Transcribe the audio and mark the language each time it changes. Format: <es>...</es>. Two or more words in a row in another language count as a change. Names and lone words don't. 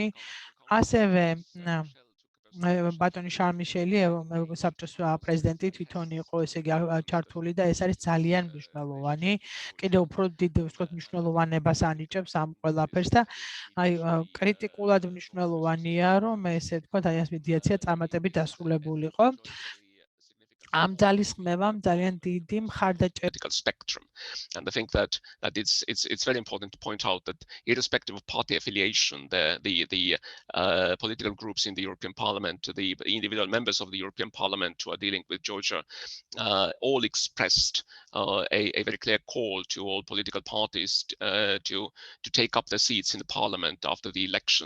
<ka>ასევე ბატონი შარლ-მიშელი საბჭოს პრეზიდენტი თვითონ იყო ესე იგი ჩართული და ეს არის ძალიან მნიშვნელოვანი. კიდევ უფრო დიდ ვთქვათ მნიშვნელოვანებას ანიჭებს ამ ყველაფერს და აი კრიტიკულად მნიშვნელოვანია რომ ესე ვთქვათ აი ეს მედიაცია წარმატებით დასრულებულიყო. ამ ძალისხმევამ ძალიან დიდი მხარდაჭერა</ka> <en>spectrum, and I think that it's very important to point out that irrespective of party affiliation, the political groups in the European Parliament, the individual members of the European Parliament who are dealing with Georgia, all expressed a very clear call to all political parties to take up their seats in the Parliament after the election.</en>